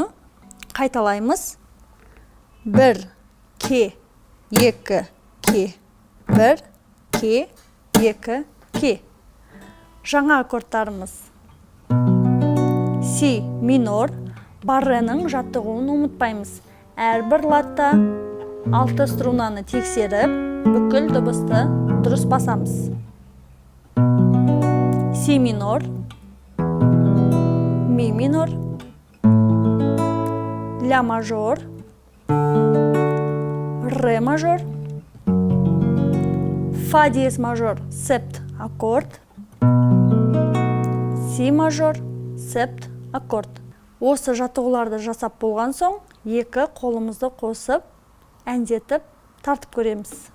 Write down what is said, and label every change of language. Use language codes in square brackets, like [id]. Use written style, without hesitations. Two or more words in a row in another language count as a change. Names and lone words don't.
[kk] Қайталаймыз. 1, 2, 2, 2, 1, 2, 2, 2. Жаңа аккордтарымыз. [ru] Си минор, [kk] барреның жаттығуын ұмытпаймыз. Әрбір латта 6 струнаны тексеріп, бүкіл дыбысты дұрыс басамыз. [ru] Си минор, ми минор, ля мажор, ре мажор, фа диез мажор, септ аккорд, си мажор, септ аккорд. [kk] Осы жаттығуларды жасап болған соң, екі қолымызды қосып, әндетіп, тартып көреміз.